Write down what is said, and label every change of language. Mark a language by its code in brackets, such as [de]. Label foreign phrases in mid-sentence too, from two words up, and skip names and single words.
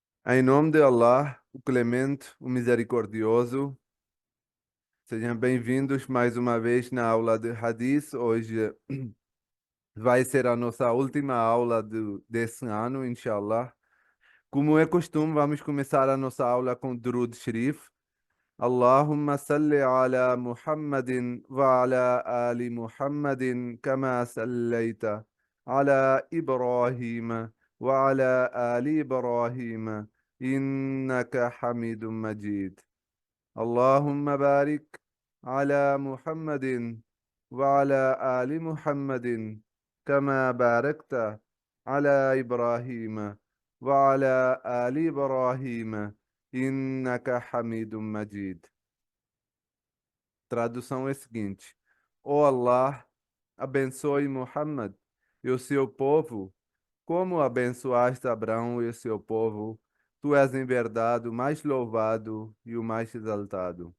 [pt] Em nome de Allah, o Clemente, o Misericordioso, sejam bem-vindos mais uma vez na aula de Hadith. Hoje vai ser a nossa última aula desse ano, inshallah. Como é costume, vamos começar a nossa aula com Durud Sharif. [ar] اللهم صل على محمد وعلى آل محمد كما صليت على إبراهيم وعلى آل إبراهيم إنك حميد مجيد. اللهم بارك على محمد وعلى آل محمد كما باركت على إبراهيم وعلى آل إبراهيم إنك حميد مجيد. [pt] Tradução é a seguinte: Ó Allah, abençoe Muhammad e o seu povo, como abençoaste Abraão e o seu povo. Tu és em verdade o mais louvado e o mais exaltado.